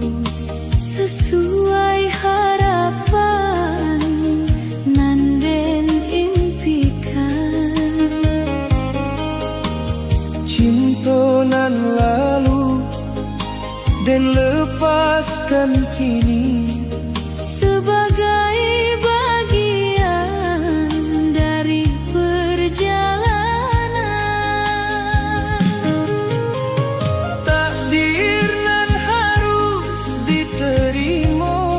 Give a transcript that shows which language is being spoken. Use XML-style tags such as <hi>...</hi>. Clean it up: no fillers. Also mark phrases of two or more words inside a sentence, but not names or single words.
<min>Sesuai harapan nan den impikan. cinta nan lalu den lepaskan kini</min> <id>Sebagai bagian dari perjalanan.</id> <min>takdir nan harus diterima</min>